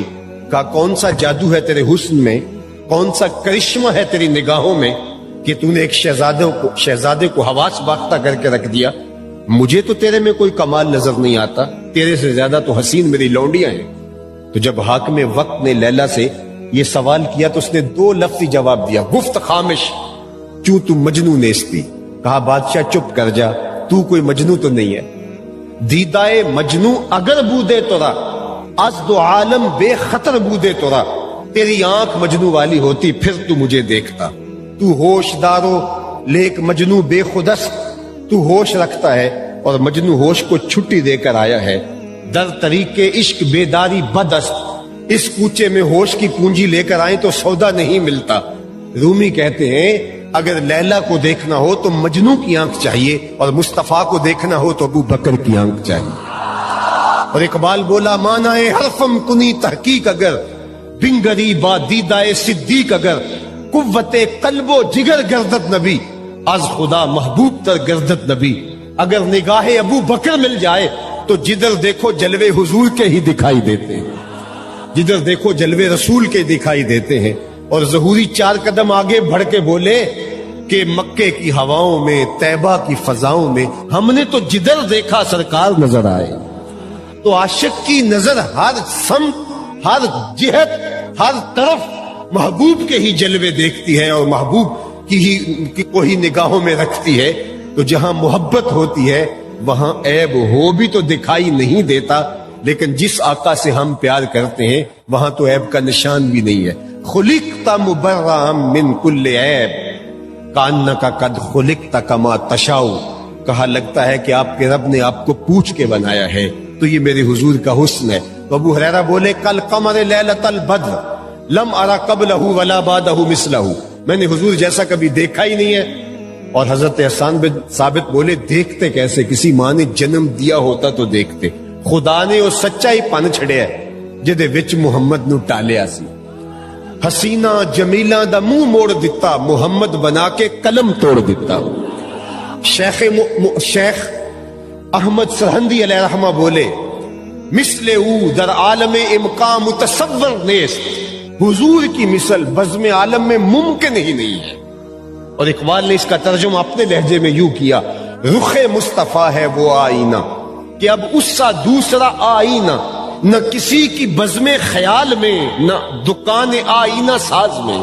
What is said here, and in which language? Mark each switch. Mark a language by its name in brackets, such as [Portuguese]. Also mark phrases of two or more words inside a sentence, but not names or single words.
[Urdu] کہا کون سا جادو ہے تیرے حسن میں, کون سا کرشمہ ہے تیری نگاہوں میں کہ تو نے ایک شہزادے کو حواس باختہ کر کے رکھ دیا. مجھے تو تیرے میں کوئی کمال نظر نہیں آتا, تیرے سے زیادہ تو حسین میری لونڈیاں ہیں. تو جب حاکم وقت نے لیلا سے یہ سوال کیا تو اس نے 2 لفظی جواب دیا, [Persian] گفت خامش کیوں تو مجنو نیستی. [Urdu] کہا بادشاہ چپ کر جا, تو کوئی مجنو تو نہیں ہے. [Persian] دیدائے مجنو اگر بودے تورا از دو عالم بے خطر بودے تورا. [Urdu] تیری آنکھ مجنو والی ہوتی پھر تو مجھے دیکھتا. [Persian] تو ہوش دارو لیک مجنو بے خودست. [Urdu] تو ہوش رکھتا ہے اور مجنو ہوش کو چھٹی دے کر آیا ہے. [Persian] در طریق عشق بیداری بدست. [Urdu] اس کوچے میں ہوش کی پونجی لے کر آئیں تو سودا نہیں ملتا. رومی کہتے ہیں اگر لیلا کو دیکھنا ہو تو مجنو کی آنکھ چاہیے, اور مصطفیٰ کو دیکھنا ہو تو ابو بکر کی آنکھ چاہیے. اور اقبال بولا [Persian] مانائے حرفم کنی تحقیق اگر بنگری با دیدائے صدیق اگر قوت قلب و جگر گردت نبی از خدا محبوب تر گردت نبی. [Urdu] اگر نگاہ ابو بکر مل جائے تو جدھر دیکھو جلوے حضور کے ہی دکھائی دیتے ہیں, جدھر دیکھو جلوے رسول کے دکھائی دیتے ہیں. اور ظہوری 4 قدم آگے بڑھ کے بولے کہ مکے کی ہواؤں میں, طیبہ کی فضاؤں میں ہم نے تو جدھر دیکھا سرکار نظر آئے. تو عاشق کی نظر ہر سمت, ہر جہت, ہر طرف محبوب کے ہی جلوے دیکھتی ہے اور محبوب کی کو ہی نگاہوں میں رکھتی ہے. تو جہاں محبت ہوتی ہے وہاں عیب ہو بھی تو دکھائی نہیں دیتا, لیکن جس آقا سے ہم پیار کرتے ہیں وہاں تو عیب کا نشان بھی نہیں ہے. [Arabic] خلقت مبرئا من کل عیب کانک قد خلقت کما تشاء. [Urdu] کہا لگتا ہے کہ آپ کے رب نے آپ کو پوچھ کے بنایا ہے, تو یہ میرے حضور کا حسن ہے. تو ابو ہریرہ بولے [Arabic] کل قمر لیلۃ البدر لم ارى قبلہ ولا بعدہ مثلہ. [Urdu] میں نے حضور جیسا کبھی دیکھا ہی نہیں ہے. اور حضرت حسان بن ثابت بولے دیکھتے کیسے, کسی ماں نے جنم دیا ہوتا تو دیکھتے. [Punjabi] خدا نے وہ سچا ہی پن چھڑیا جدے وچ محمد نو ٹالیا سی. حسینہ جمیلہ دا منہ موڑ دیتا, محمد بنا کے قلم توڑ دیتا. [Urdu] شیخ احمد سرہندی علیہ رحمہ بولے [Persian] مثل او در عالم امکان متصور نیست. [Urdu] حضور کی مثل بزم عالم میں ممکن ہی نہیں ہے. اور اقبال نے اس کا ترجمہ اپنے لہجے میں یوں کیا, رخ مصطفیٰ ہے وہ آئینہ کہ اب اس سا دوسرا آئینہ, نہ کسی کی بزم خیال میں نہ دکان آئینہ ساز میں.